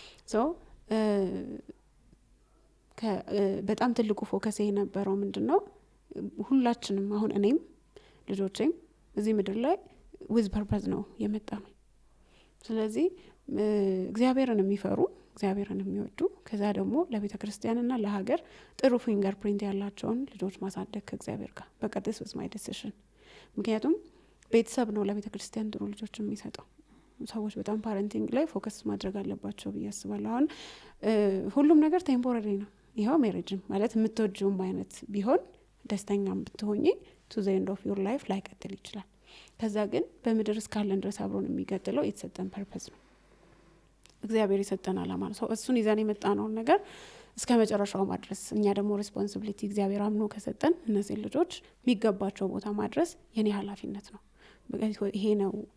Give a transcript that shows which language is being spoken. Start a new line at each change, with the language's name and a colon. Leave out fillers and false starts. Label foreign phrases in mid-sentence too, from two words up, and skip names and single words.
Amharic: በጣም ትልቁ ፎከስ የነበረው ምንድነው ሁላችንም አሁን እኔም ልጆቼም እዚህ ምድር ላይ
English: with purpose
Amharic: ነው የመጣ ነው። ስለዚህ እግዚአብሔርን የሚፈሩ እግዚአብሔርን የሚወዱ ከዛ ደግሞ ለቤተ ክርስቲያንና ለሀገር ጥሩ
English: finger print
Amharic: ያላቸውን ልጆች ማሳደግ ከእግዚአብሔር ጋር በቃ
English: this was my decision።
Amharic: ምክንያቱም ቤተሰብ ነው ለቤተ ክርስቲያን ጥሩ ልጆች የሚሰጠው። ሰዎች በጣም ፓረንቲንግ ላይ ፎከስ ማድረግ አለባቸው ብዬ አስባለሁ። አሁን ሁሉም ነገር ቴምፖራሪ ነው። ይኸው ሜሬጅም ማለት የምትወጂውም አይነት ቢሆን ደስተኛም ብትሆኚ
English: to the end of your life
Amharic: ላይቀጥል ይችላል። ከዛ ግን በምድር እስካለን ድረስ አብሮን የሚቀጥለው የተሰጠን ፐርፐዝ ነው፣ እግዚአብሔር የሰጠን አላማ ነው። እሱን ይዘን የመጣነውን ነገር እስከ መጨረሻው ማድረስ እኛ ደግሞ ሬስፖንሲቢሊቲ እግዚአብሔር አምኖ ከሰጠን እነዚህ ልጆች የሚገባቸው ቦታ ማድረስ የኔ ኃላፊነት ነው። ይሄ ነው